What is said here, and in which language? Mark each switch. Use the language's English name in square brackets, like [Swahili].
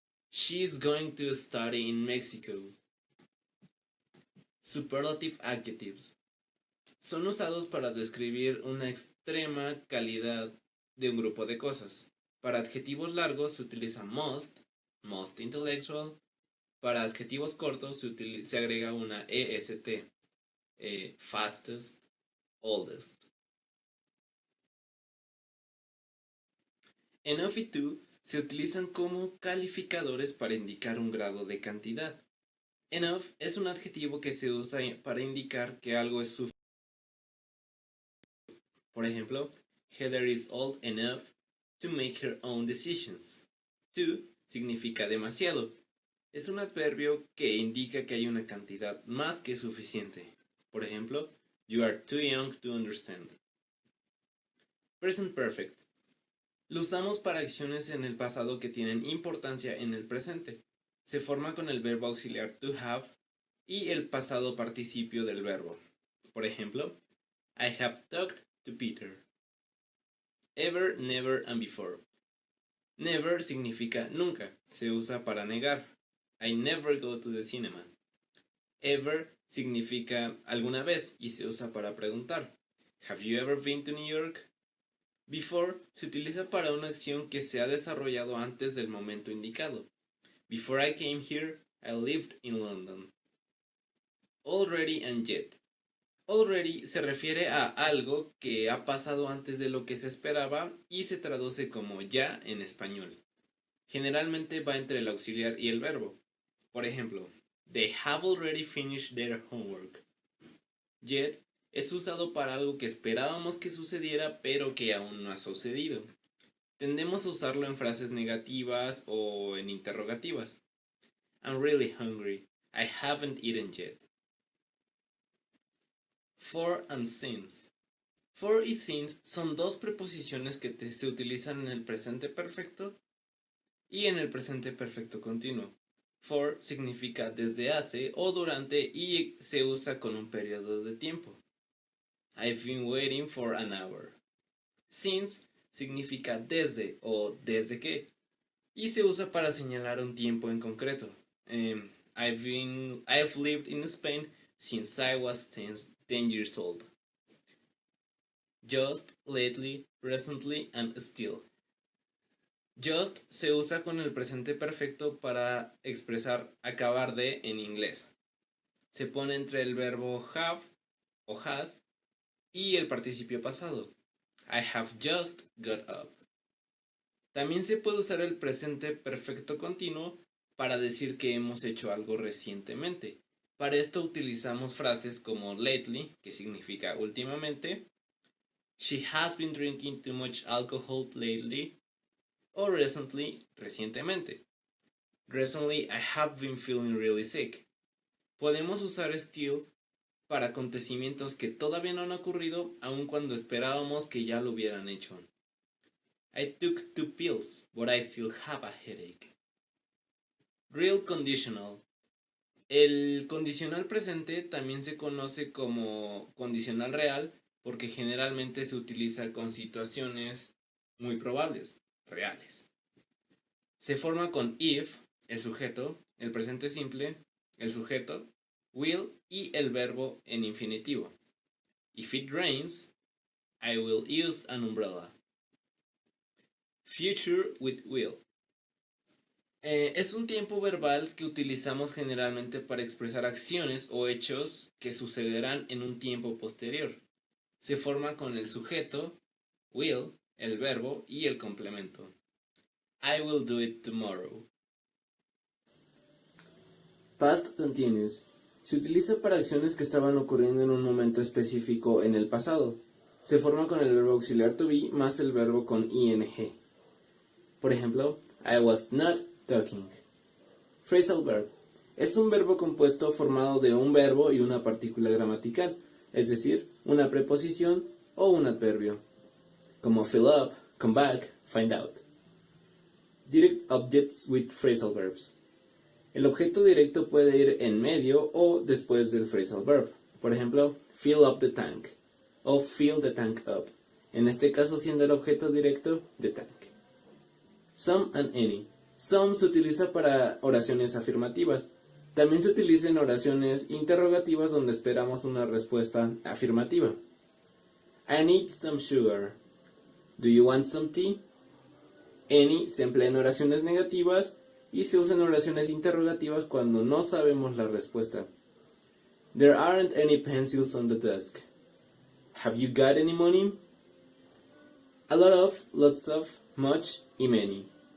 [English] She's going to study in Mexico. Superlative adjectives. [Spanish] Son usados para describir una extrema calidad de un grupo de cosas. Para adjetivos largos se utiliza [English] most intellectual. [Spanish] Para adjetivos cortos se agrega una EST, [English] fastest, oldest. [Spanish] Enough y to se utilizan como calificadores para indicar un grado de cantidad. Enough es un adjetivo que se usa para indicar que algo es suficiente. Por ejemplo, [English] Heather is old enough to make her own decisions. [Spanish] To significa demasiado. Es un adverbio que indica que hay una cantidad más que suficiente. Por ejemplo, [English] you are too young to understand. Present perfect. [Spanish] Lo usamos para acciones en el pasado que tienen importancia en el presente. Se forma con el verbo auxiliar to have y el pasado participio del verbo. Por ejemplo, [English] I have talked to Peter. Ever, never and before. Never [Spanish] significa nunca, se usa para negar. [English] I never go to the cinema. [Spanish] Ever significa alguna vez y se usa para preguntar. [English] Have you ever been to New York? [Spanish] Before se utiliza para una acción que se ha desarrollado antes del momento indicado. [English] Before I came here, I lived in London. Already and yet. [Spanish] Already se refiere a algo que ha pasado antes de lo que se esperaba y se traduce como ya en español. Generalmente va entre el auxiliar y el verbo. Por ejemplo, [English] they have already finished their homework. [Spanish] Yet es usado para algo que esperábamos que sucediera pero que aún no ha sucedido. Tendemos a usarlo en frases negativas o en interrogativas. [English] I'm really hungry. I haven't eaten yet. For and since. [Spanish] For y since son dos preposiciones que se utilizan en el presente perfecto y en el presente perfecto continuo. For significa desde hace o durante y se usa con un periodo de tiempo. [English] I've been waiting for an hour. [Spanish] Since significa desde o desde que y se usa para señalar un tiempo en concreto. [English] I've lived in Spain since I was 10 years old. Just, lately, recently and still. [Spanish] Just se usa con el presente perfecto para expresar acabar de en inglés. Se pone entre el verbo have o has y el participio pasado. [English] I have just got up. [Spanish] También se puede usar el presente perfecto continuo para decir que hemos hecho algo recientemente. Para esto utilizamos frases como lately, que significa últimamente, [English] she has been drinking too much alcohol lately, [Spanish] o recently, recientemente. [English] Recently, I have been feeling really sick. [Spanish] Podemos usar still para acontecimientos que todavía no han ocurrido, aun cuando esperábamos que ya lo hubieran hecho. [English] I took 2 pills, but I still have a headache. Real conditional. [Spanish] El condicional presente también se conoce como condicional real porque generalmente se utiliza con situaciones muy probables, reales. Se forma con if, el sujeto, el presente simple, el sujeto, will y el verbo en infinitivo. [English] If it rains, I will use an umbrella. Future with will. [Spanish] Es un tiempo verbal que utilizamos generalmente para expresar acciones o hechos que sucederán en un tiempo posterior. Se forma con el sujeto, will, el verbo y el complemento. [English] I will do it tomorrow. Past continuous. [Spanish] Se utiliza para acciones que estaban ocurriendo en un momento específico en el pasado. Se forma con el verbo auxiliar to be más el verbo con ing. Por ejemplo, [English] I was not talking. Phrasal verb. [Spanish] Es un verbo compuesto formado de un verbo y una partícula gramatical, es decir, una preposición o un adverbio, como [English] fill up, come back, find out. Direct objects with phrasal verbs. [Spanish] El objeto directo puede ir en medio o después del phrasal verb. Por ejemplo, [English] fill up the tank o fill the tank up. [Spanish] En este caso siendo el objeto directo [English] the tank. Some and any. [Spanish] Some se utiliza para oraciones afirmativas. También se utiliza en oraciones interrogativas donde esperamos una respuesta afirmativa. [English] I need some sugar. Do you want some tea? [Spanish] Any se emplea en oraciones negativas y se usa en oraciones interrogativas cuando no sabemos la respuesta. [English] There aren't any pencils on the desk. Have you got any money? A lot of, lots of, much y many.